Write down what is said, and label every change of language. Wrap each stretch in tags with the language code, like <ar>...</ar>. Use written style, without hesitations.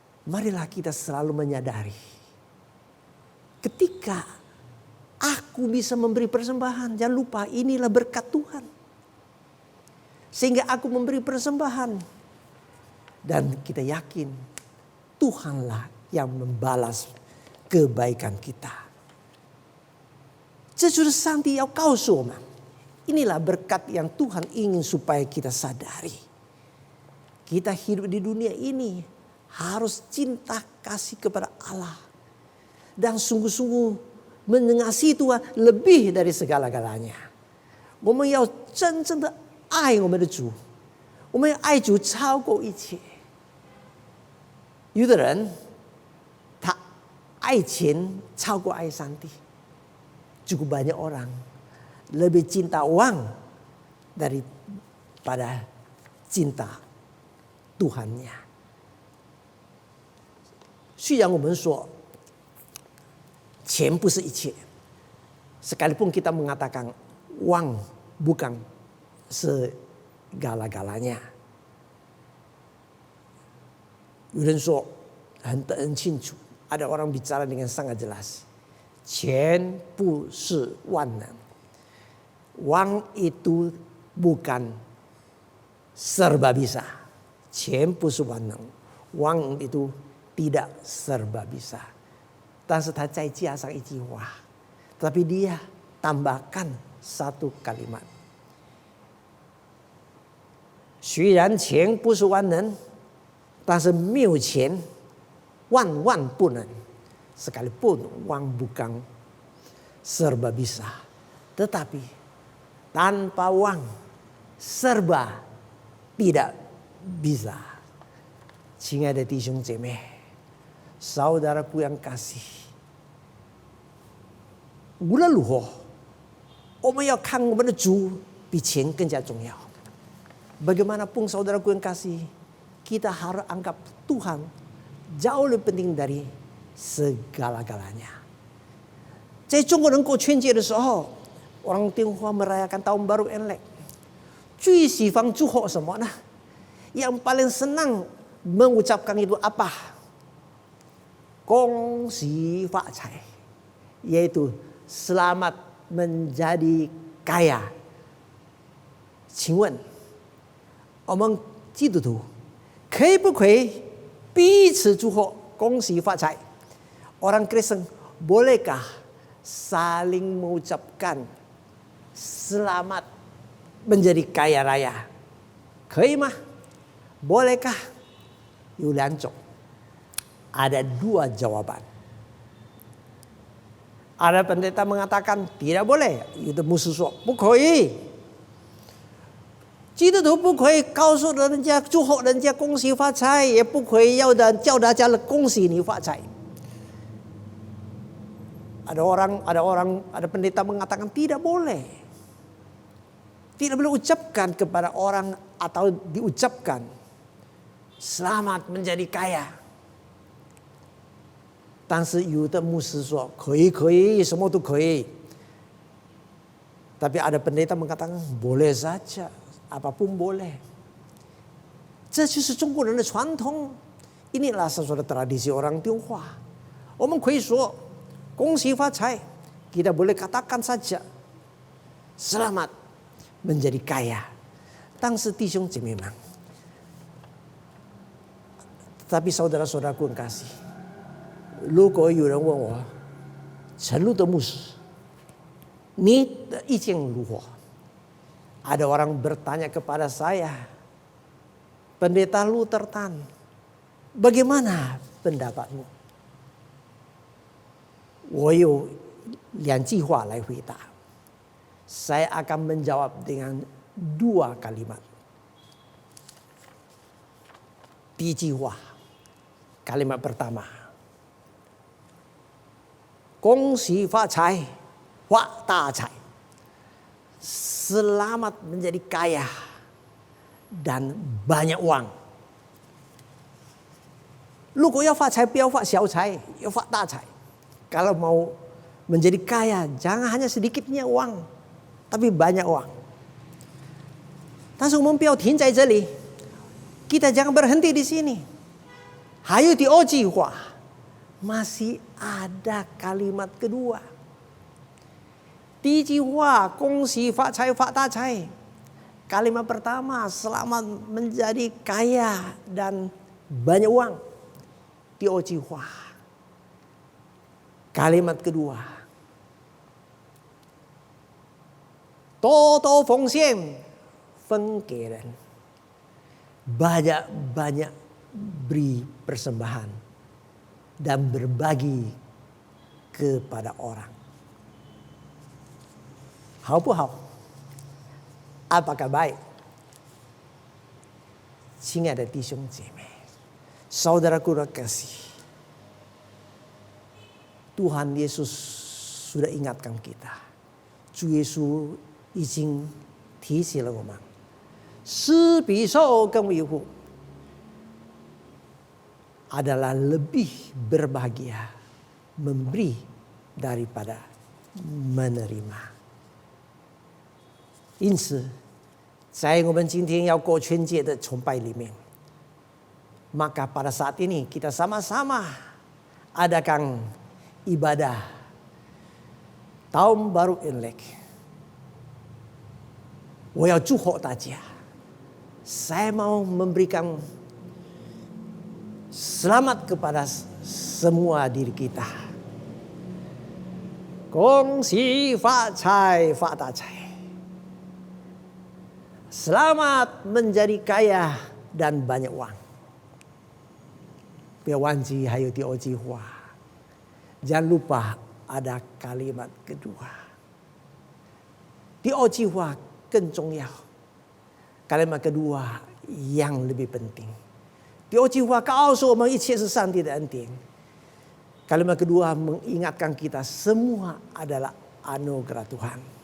<id>Marilah kita selalu menyadari, ketika aku bisa memberi persembahan, jangan lupa inilah berkat Tuhan. Sehingga aku memberi persembahan. Dan kita yakin Tuhanlah yang membalas kebaikan kita.</id> <zh>这就是上帝要告诉我们,</zh> <id>inilah berkat yang Tuhan ingin supaya kita sadari. Kita hidup di dunia ini harus cinta kasih kepada Allah. Dan sungguh-sungguh mengasihi Tuhan lebih dari segala-galanya.</id> <zh>我们要真正的爱我们的主，我们要爱主超过一切。有的人他爱钱超过爱上帝，</zh> <id>cukup banyak orang lebih cinta uang daripada cinta Tuhannya.</id> <zh>虽然我们说 钱不是一切,</zh> <id>sekalipun kita mengatakan uang bukan segala-galanya.</id> <zh>有人说很清楚,</zh> <id>ada orang bicara dengan sangat jelas,</id> <zh>钱不是万能,</zh> <id>uang itu bukan serba bisa.</id> <zh>钱不是万能,</zh> <id>uang itu tidak serba bisa.</id> <zh>但是他再加上一句话,</zh> <id>tapi dia tambahkan satu kalimat.</id> <zh>虽然钱不是万能, 但是没有钱万万不能.</zh> <id>Sekalipun uang bukan serba bisa, tetapi tanpa uang serba tidak bisa.</id> <zh>亲爱的弟兄姐妹,</zh> <id>saudaraku yang kasih,</id> <zh>无论如何，我们要看我们的主比钱更加重要。</zh> <id>Bagaimanapun saudaraku yang kasih, kita harus anggap Tuhan jauh lebih penting dari segala-galanya.</id> <zh>在中国人过春节的时候,</zh> <id>orang Tionghoa merayakan tahun baru Imlek,</id> <zh>最喜欢祝贺什么呢?</zh> <id>Yang paling senang mengucapkan itu apa?</id> <zh>恭喜发财,</zh> <id>yaitu selamat menjadi kaya.</id> <zh>请问我们基督徒可以不可以彼此祝贺恭喜发财?</zh> <id>Orang Kristen bolehkah saling mengucapkan selamat menjadi kaya raya?</id> <zh>可以吗？</zh> <id>Bolehkah?</id> <zh>有2种，</zh> <id>ada 2 jawaban. Ada pendeta mengatakan tidak boleh,</id> <zh>有的牧师说不可以。基督徒不可以告诉人家祝福人家恭喜发财，也不可以叫大家恭喜你发财。</zh> <id>Ada pendeta mengatakan tidak boleh. Tidak boleh ucapkan kepada orang atau diucapkan selamat menjadi kaya.</id> <zh>但是有的牧师说可以，什么都可以。</zh> <id>Tapi ada pendeta mengatakan boleh saja, apapun boleh.</id> <zh>这就是中国人的传统。</zh> <id>Inilah sesuatu tradisi orang Tionghoa.</id> <zh>我们可以说恭喜发财,</zh> <id>kita boleh katakan saja selamat menjadi kaya.</id> <zh>但是弟兄姐妹们,</zh> <id>tapi saudara-saudaraku yang kasih,</id> <zh>如果有人问我陈路的牧师你的意见如何?</zh> <id>Ada orang bertanya kepada saya, pendeta Luther Tan, bagaimana pendapatmu?</id> <zh>我有2句话来回答.</zh> <id>Saya akan menjawab dengan 2 kalimat.</id> <zh>第一句话,</zh> <id>kalimat pertama,</id> <zh>恭喜发财, 发大财,</zh> <id>selamat menjadi kaya dan banyak uang.</id> <zh>如果要发财，不要发小财，要发大财。</zh> <id>Kalau mau menjadi kaya, jangan hanya sedikitnya uang, tapi banyak uang.</id> <zh>但是我们不要停在这里,</zh> <id>kita jangan berhenti di sini.</id> <zh>还有第2句话,</zh> <id>masih ada kalimat kedua.</id> <zh>第一句话恭喜发财发大财.</zh> <id>Kalimat pertama selamat menjadi kaya dan banyak uang.</id> <zh>第2句话.</zh> <id>Kalimat kedua,</id> <zh>多多奉献分给人,</zh> <id>banyak-banyak beri persembahan dan berbagi kepada orang.</id> <zh>好不好?</zh> <id>Apakah baik?</id> <zh>亲爱的弟兄姐妹,</zh> <id>saudaraku terkasih, Tuhan Yesus sudah ingatkan kita.</id> <zh>主耶稣已经提醒了我们，施比受更为有福</zh> <id>adalah lebih berbahagia memberi daripada menerima.</id> <zh>因此，在我们今天要过春节的崇拜里面，</zh> <id>maka pada saat ini kita sama-sama adakan ibadah Tahun Baru Imlek.</id> <zh>我要祝福大家,</zh> <id>saya mau memberikan selamat kepada semua diri kita.</id> <zh>恭喜发财发大财.</zh> <id>Selamat menjadi kaya dan banyak uang.</id> <zh>不要忘记还有第2句话.</zh> <id>Jangan lupa ada kalimat kedua.</id> <zh>第2句话更重要.</zh> <id>Kalimat kedua yang lebih penting.</id> <zh>第2句话告诉我们一切是上帝的恩典.</zh> <id>Kalimat kedua mengingatkan kita semua adalah anugerah Tuhan.</id>